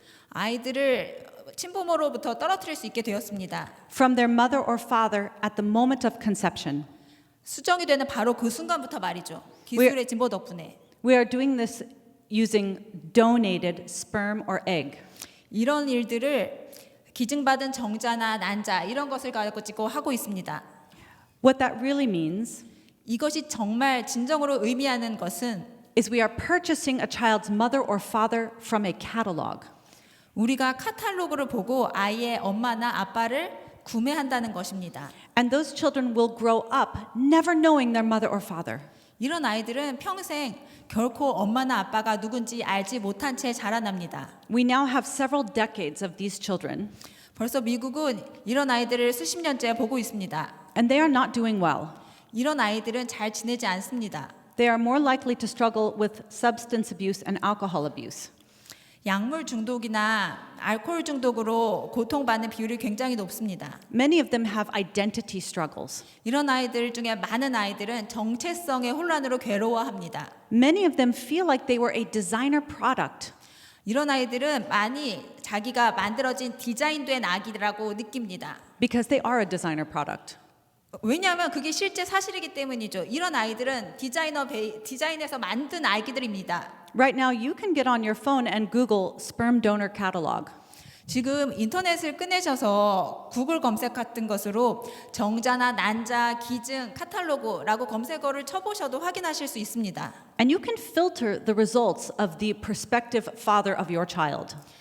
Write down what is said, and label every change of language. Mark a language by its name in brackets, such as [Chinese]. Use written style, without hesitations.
[Korean] 아이들을 친부모로부터 떨어뜨릴 수 있게 되었습니다. [English] from their mother or father at the moment of conception. [Korean] 수정이 되는 바로 그 순간부터 말이죠. 기술의 진보 덕분에. [English] We are doing this using donated sperm or egg. [Korean] 이런 일들을 기증받은 정자나 난자 이런 것을 가지고 하고 있습니다. [English] What that really means [Korean] 이것이 정말 진정으로 의미하는 것은 [English] is we are purchasing a child's mother or father from a catalog. [Korean] 우리가 카탈로그를 보고 아이의 엄마나 아빠를 구매한다는 것입니다. [English] And those children will grow up never knowing their mother or father. [Korean] 이런 아이들은 평생 결코 엄마나 아빠가 누군지 알지 못한 채 자라납니다. [English] We now have several decades of these children, [Korean] 벌써 미국은 이런 아이들을 수십 년째 보고 있습니다. [English] and they are not doing well. [Korean] 이런 아이들은 잘 지내지 않습니다. [English] They are more likely to struggle with substance abuse and alcohol abuse. [Korean] 약물 중독이나 알코올 중독으로 고통받는 비율이 굉장히 높습니다. [English] Many of them have identity struggles. [Korean] 이런 아이들 중에 많은 아이들은 정체성의 혼란으로 괴로워합니다. [English] Many of them feel like they were a designer product. [Korean] 이런 아이들은 많이 자기가 만들어진 디자인된 아기라고 느낍니다. [English] Because they are a designer product. [Korean] 왜냐하면 그게 실제 사실이기 때문이죠. 이런 아이들은 디자인에서 만든 아기들입니다. [English] Right now, you can get on your phone and Google sperm donor catalog. [Korean] 지금 인터넷을 꺼내셔서 구글 검색 같은 것으로 정자나 난자, 기증, 카탈로그라고 검색어를 쳐보셔도 확인하실 수 있습니다. [English] And you can filter the results of the prospective father of your child.